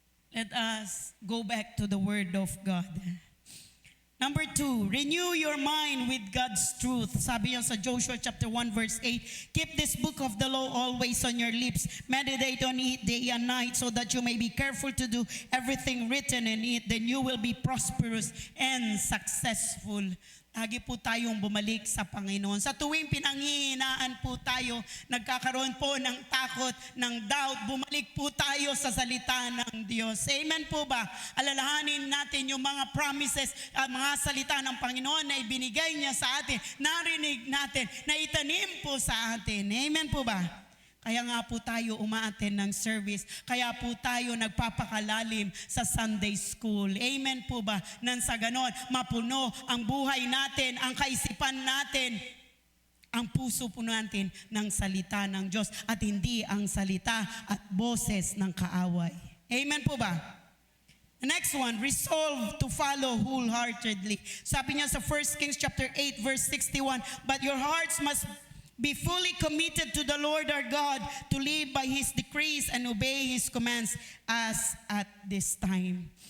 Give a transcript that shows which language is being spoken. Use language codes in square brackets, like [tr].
[en] Let us go back to the Word of God. Number 2, renew your mind with God's truth. [tl] Sabi niya sa [en] Joshua chapter 1 verse 8, keep this book of the law always on your lips. Meditate on it day and night so that you may be careful to do everything written in it. Then you will be prosperous and successful. [tl] Lagi po tayong bumalik sa Panginoon. Sa tuwing pinanghihinaan po tayo, nagkakaroon po ng takot, ng doubt, bumalik po tayo sa salita ng Diyos. Amen po ba? Alalahanin natin yung mga promises, mga salita ng Panginoon na ibinigay niya sa atin, narinig natin, na itanim po sa atin. Amen po ba? Kaya nga po tayo umaattend ng service. Kaya po tayo nagpapakalalim sa Sunday School. Amen po ba? Nang sa ganon, mapuno ang buhay natin, ang kaisipan natin, ang puso po natin ng salita ng Diyos at hindi ang salita at boses ng kaaway. Amen po ba? [en] The next one, resolve to follow wholeheartedly. [tl] Sabi niya sa [en] 1 Kings chapter 8 verse 61, but your hearts must be fully committed to the Lord our God, to live by His decrees and obey His commands as at this time.